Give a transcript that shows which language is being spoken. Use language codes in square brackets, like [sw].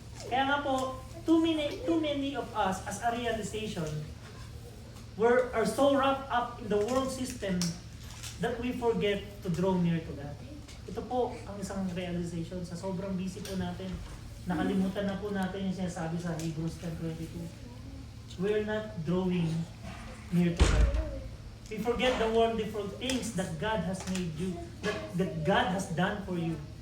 [tl] Kaya nga po, [en] too many of us as a realization are so wrapped up in the world system that we forget to draw near to God. [tl] Ito po ang isang realization sa sobrang busy po natin. Nakalimutan na po natin yung sinasabi sa Hebrews 10:22. [en] We're not drawing near to God. We forget the wonderful things that God has made you, that God has done for you.